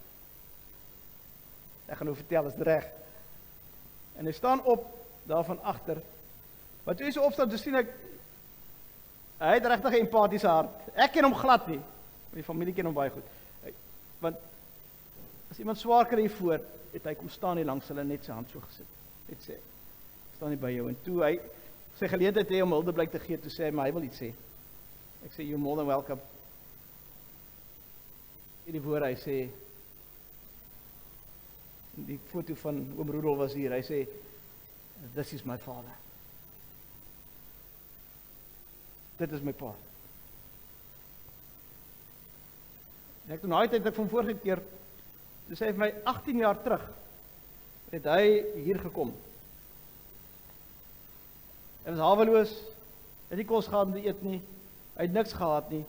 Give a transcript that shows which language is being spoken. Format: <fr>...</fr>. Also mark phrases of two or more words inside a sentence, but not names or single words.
<af>Ek gaan nou vertel, is dit reg? En hy staan op, daar van agter, maar toe hy so opstaan, toe sien ek, hy het regtig 'n empatiese hart. Ek ken hom glad nie, maar die familie ken hom baie goed. Want as iemand swaar kry hiervoor, het hy kom staan hier langs hulle, net sy hand so gesit. Net sê, staan hier by jou. En toe hy sy geleentheid hê om huldeblyk te gee, toe sê hy, maar hy wil iets sê. Ek sê,</af> <en>you're more than welcome.</en> <af>In die woorde, hy sê, die foto van oom Rudolf was hier, hy sê,</af> <en>this is my father.</en> <af>Dit is my pa. En ek toen na die tyd, ek van vorige keer, toe sê hy vir my, 18 jaar terug, het hy hier gekom. Hy was haweloos, hy het nie kos gehad om te eet nie, hy het niks gehad nie.</af>